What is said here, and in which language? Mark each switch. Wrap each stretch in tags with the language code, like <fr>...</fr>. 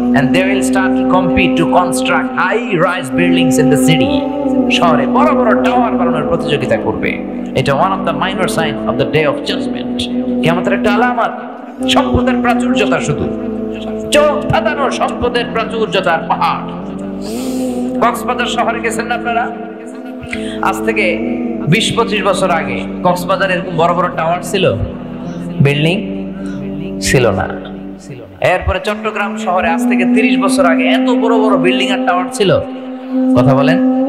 <en>and they will start to compete to construct high rise buildings in the city.</en> <bn>শহরে বড় বড় tower বানানোর প্রতিযোগিতা করবে।</bn> <en>এটা one of the minor sign of the day of judgment.</en> <bn>কিয়ামতের একটা আলামত। সম্পদের প্রাচুর্যতা, শুধু চোখ ধাঁধানো সম্পদের প্রাচুর্যতার পাহাড়। কক্সবাজার শহরে গেছেন না আপনারা? আজ থেকে 20-25 বছর আগে কক্সবাজারে এরকম বড় বড় টাওয়ার ছিল? বিল্ডিং ছিল না। এরপরে চট্টগ্রাম শহরে আজ থেকে 30 বছর আগে এত বড় বড় বিল্ডিং আর টাওয়ার ছিল? কথা বলেন।</bn>